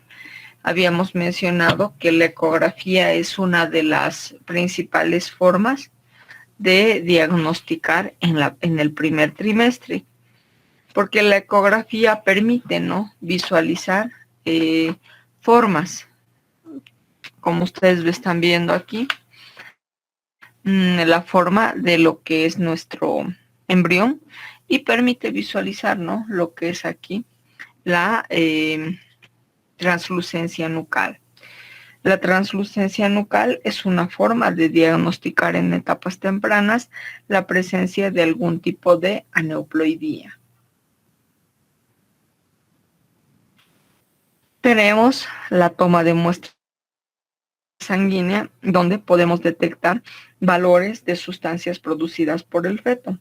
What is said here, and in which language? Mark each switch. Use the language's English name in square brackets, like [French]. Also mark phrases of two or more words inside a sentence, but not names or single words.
[Spanish] Habíamos mencionado que la ecografía es una de las principales formas de diagnosticar en el primer trimestre, porque la ecografía permite, ¿no?, visualizar formas, como ustedes lo están viendo aquí, la forma de lo que es nuestro embrión y permite visualizar, ¿no?, lo que es aquí la translucencia nucal. La translucencia nucal es una forma de diagnosticar en etapas tempranas la presencia de algún tipo de aneuploidía. Tenemos la toma de muestra sanguínea, donde podemos detectar valores de sustancias producidas por el feto.